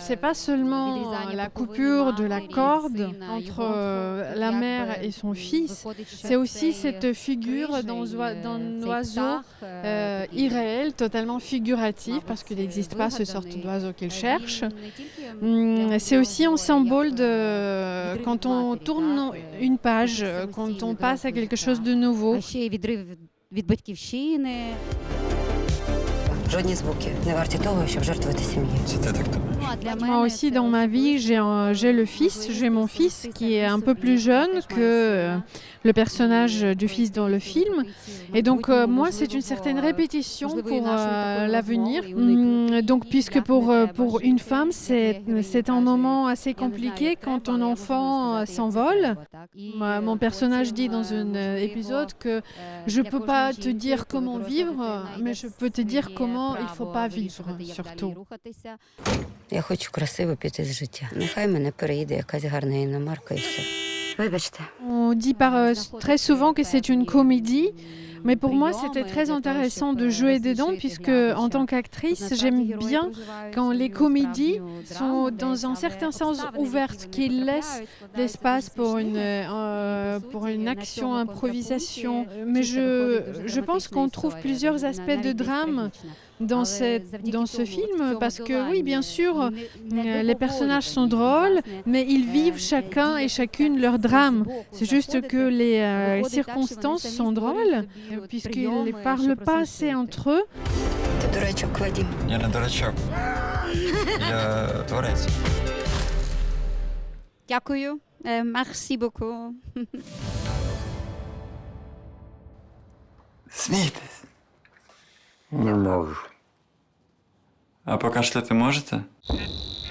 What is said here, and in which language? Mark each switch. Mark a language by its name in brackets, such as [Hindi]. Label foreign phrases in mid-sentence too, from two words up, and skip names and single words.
[French] C'est pas seulement la coupure de la corde entre la mère et son fils, c'est aussi cette figure d'un oiseau irréel, totalement figuratif, parce qu'il n'existe pas ce sorte d'oiseau qu'il cherche. C'est aussi un symbole de quand on tourne une page, quand on passe à quelque chose de nouveau. [Ukrainian] Від батьківщини. Жодні звуки не варті того, щоб жертвувати сім'ї. Це ти так думаєш? [French] Moi aussi, dans ma vie, j'ai mon fils qui est un peu plus jeune que le personnage du fils dans le film. Et donc, moi, c'est une certaine répétition pour l'avenir. Donc, puisque pour une femme, c'est un moment assez compliqué quand ton enfant s'envole. Mon personnage dit dans un épisode que je ne peux pas te dire comment vivre, mais je peux te dire comment il ne faut pas vivre, surtout. [Ukrainian] Я хочу красиво піти з життя. Нехай мене переїде якась гарна іномарка і все. Вибачте. [French] On dit très souvent que c'est une comédie, mais pour moi c'était très intéressant de jouer dedans puisque en tant qu'actrice j'aime bien quand les comédies sont dans un certain sens ouvertes, qu'ils laissent l'espace pour une action, improvisation. Mais je pense qu'on trouve plusieurs aspects de drame dans ce film, parce que oui, bien sûr, les personnages sont drôles, mais ils vivent chacun et chacune leur drame. C'est juste que les circonstances sont drôles, puisqu'ils ne parlent pas assez entre eux. [Ukrainian] Ти дурачок, Вадим. Я не дурачок. Я творець. Дякую. [French] Merci beaucoup. [Ukrainian] Смійтесь. Не можу. А покашляти можете?